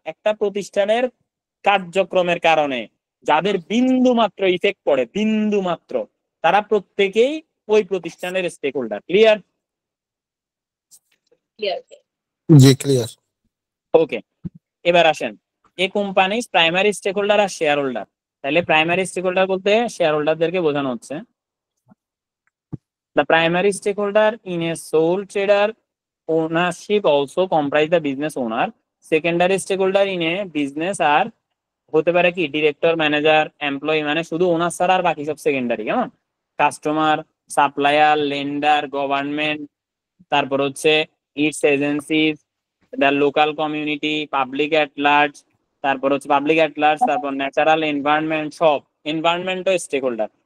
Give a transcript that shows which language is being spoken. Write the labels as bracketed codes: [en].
[bn] একটা প্রতিষ্ঠানের কার্যক্রমের কারণে যাদের বিন্দু মাত্র ইফেক্ট পড়ে, বিন্দু মাত্র, তারা প্রত্যেকেই ওই প্রতিষ্ঠানের স্টেক হোল্ডার। ক্লিয়ার? জি ক্লিয়ার। ওকে, এবার আসেন a company primary stake holder আর share holder. তাহলে প্রাইমারি স্টেক হোল্ডার বলতে শেয়ার হোল্ডারদেরকে বোঝানো হচ্ছে। [en] The primary stakeholder in a sole trader ownership also comprise the business owner. Secondary stakeholder in a business [bn] আর হতে পারে কি director, manager, employee, মানে শুধু ওনার ছাড়া আর বাকি সব সেকেন্ডারি, কেমন? কাস্টমার, সাপ্লায়ার, লেন্ডার, গভর্নমেন্ট, তারপর হচ্ছে it's agencies, the local community, public at large, তারপর ন্যাচারাল এনভায়রনমেন্ট, সব এনভায়রনমেন্টও স্টেক হোল্ডার।